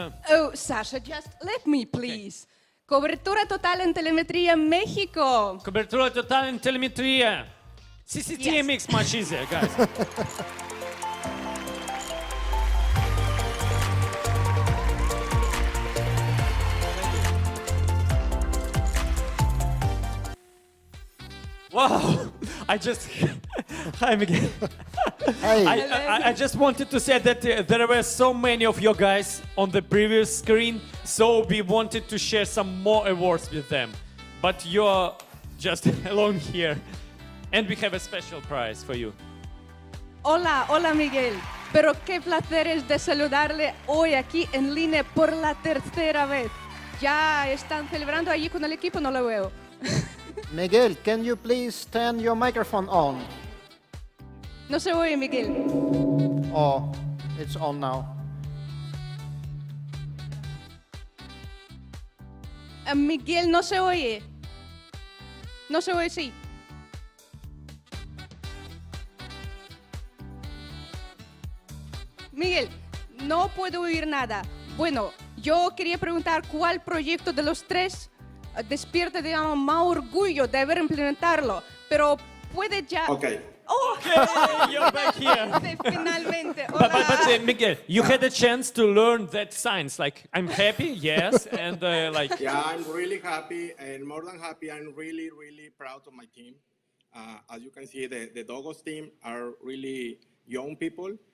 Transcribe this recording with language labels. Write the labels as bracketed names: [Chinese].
[English] Oh, Sasha, just let me, please. [Spanish] Cobertura total en telemetría México. Cobertura total in telemetria. [English] CCTV makes much easier, guys. Wow, I just, hi Miguel. Hey. I just wanted to say that there were so many of you guys on the previous screen, so we wanted to share some more awards with them. But you're just alone here, and we have a special prize for you. [Spanish] Hola, hola Miguel. Pero qué placer es de saludarle hoy aquí en línea por la tercera vez. ¿Ya están celebrando allí con el equipo? No lo veo. [English] Miguel, can you please turn your microphone on? [Spanish] No se oye, Miguel. [English] Oh, it's on now. [Spanish] Miguel, no se oye. No se oye, sí. Miguel, no puedo oír nada. Bueno, yo quería preguntar cuál proyecto de los tres despierta, digamos, más orgullo de haber implementarlo, pero puede ya... [English] Okay. Oh, Okay, you're back here. [Spanish] finalmente. [English] But [Spanish] Hola. [English] Miguel, you had a chance to learn that science. Like, I'm happy, yes, and like... Yeah, I'm really happy, and more than happy, I'm really, really proud of my team. As you can see, the Dogos team are really young people.